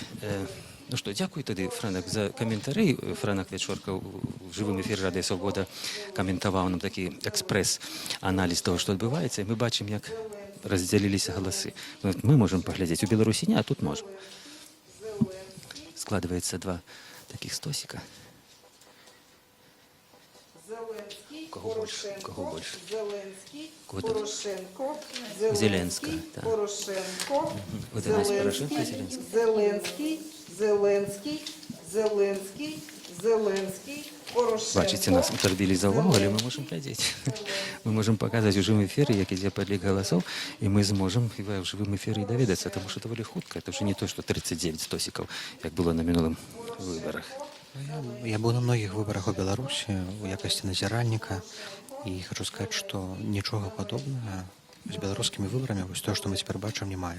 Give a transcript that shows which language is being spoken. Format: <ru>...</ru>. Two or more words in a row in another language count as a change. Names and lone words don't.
<be>Дзякуй тады, Франак, за каментары. Франак Вячорка ў жывым эфіры Радыё Свабода каментаваў нам такі экспрэс-аналіз того, што адбываецца. Мы бачым, як раздзяліліся галасы. Мы можам паглядзець. У Беларусі не, а тут можам. Складваецца два такіх стосіка.</be> <ru>Кого больше? Порошенко, Зеленська. Порошенко, Вот у нас Порошенко, Зеленська. Зеленський, Порошенко.</ru> <be>Бачите, нас утвердили за увагу, але мы можем глядзець. Мы можем показаць у жывым эфіры, як ідзе падлік галасоў, і мы зможам в жывым эфіры і даведацца, таму што даволі хутка. Это ўжо не то, што 39 стосікаў, як было на мінулым выбарах. Я быў на многіх выбарах у Беларусі у якасці назіральніка, і хочу сказаць, што нічога падобнага З беларускімі выбарамі вось тое, што мы цяпер бачым, не мае.</be>